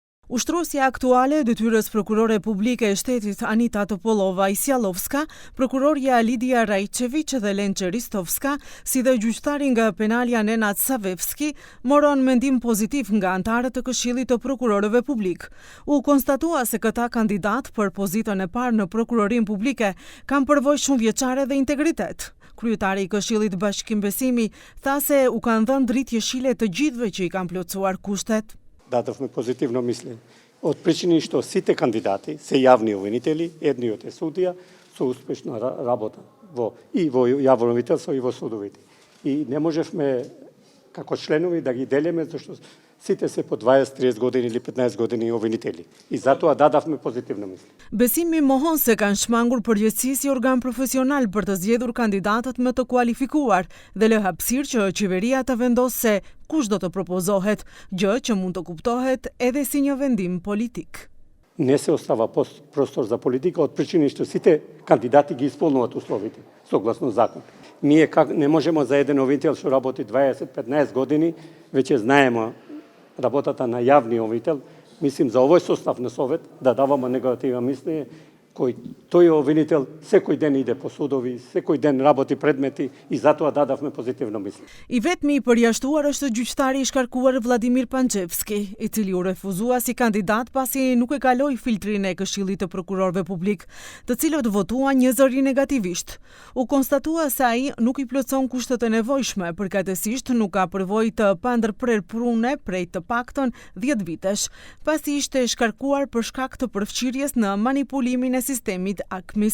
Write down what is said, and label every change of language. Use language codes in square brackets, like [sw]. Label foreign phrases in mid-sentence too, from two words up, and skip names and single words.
[sq] Ushtruesja aktuale e detyrës prokurore publike e shtetit Anita Topolova-Isjalovska, prokurorja Lidia Rajčević dhe Lenče Ristovska, si dhe gjyqtari nga penalja Nenad Savevski, moron mendim pozitiv nga antarët të Këshillit të Prokurorëve Publik. U konstatua se këta kandidat për pozitën e parë në prokurorin publike kanë përvojë shumëvjeçare dhe integritet. Kryetari i Këshillit Bashkim Besimi tha se u kanë dhënë dritë jeshile të gjithëve që i kanë plotësuar kushtet. [mk] Дадохме позитивно мислење. Од причини што сите кандидати се јавни обвинители, едниот е судија, со успешна работа во јавно обвинителство и во судовите. И не можевме како членови да ги делиме, зашто сите се по 20-30 години или 15 години обвинители. И затоа дадавме позитивно мислење. Besimi mohon se kanë shmangur përgjegjësi si organ profesional për të zgjedhur kandidatët më të kualifikuar dhe lë hapësirë që qeveria të vendosë se kush do të propozohet, gjë që mund të kuptohet edhe si një vendim politik. Не се остава простор за политика од причини што сите кандидати ги исполнуваат условите согласно закон. Ние не можеме за еден обвинител што работи 20-15 години, веќе знаеме работата на јавни обвинител. Мислим за овој состав на совет да даваме негативно мислење, кој тој обвинител секој ден иде по судови, секој ден работи предмети и затоа дадавме позитивно мислење. [sq] I vetmi i përjashtuar është gjyqtari i shkarkuar Vladimir Pančevski, i cili u refuzua si kandidat pasi nuk e kaloi filtrin e Këshillit të Prokurorëve Publik, të cilët votuan një zëri negativisht. U konstatua se ai nuk i plotson kushtet e nevojshme, përkatësisht nuk ka përvojë të pandërprer prune prej të paktën 10 vitesh, pasi ishte shkarkuar për shkak të përfshirjes në manipulimin e sistemit AKMIS.